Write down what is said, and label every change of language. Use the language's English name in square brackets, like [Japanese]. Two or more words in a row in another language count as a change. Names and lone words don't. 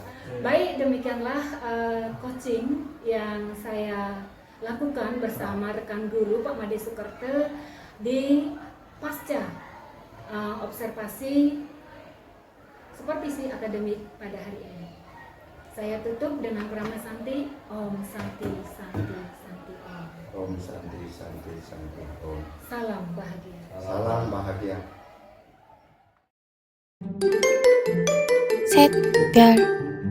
[Indonesian] Baik, demikianlah coaching yang saya lakukan bersama rekan guru Pak Made Soekarto di pasca observasi supervisi akademik pada hari ini. Saya tutup dengan [Sanskrit] Prama Santi, Om Santi Santi Santi Om. Om Santi Santi Santi Om. [Indonesian] Salam bahagia. Salam bahagia. 셋별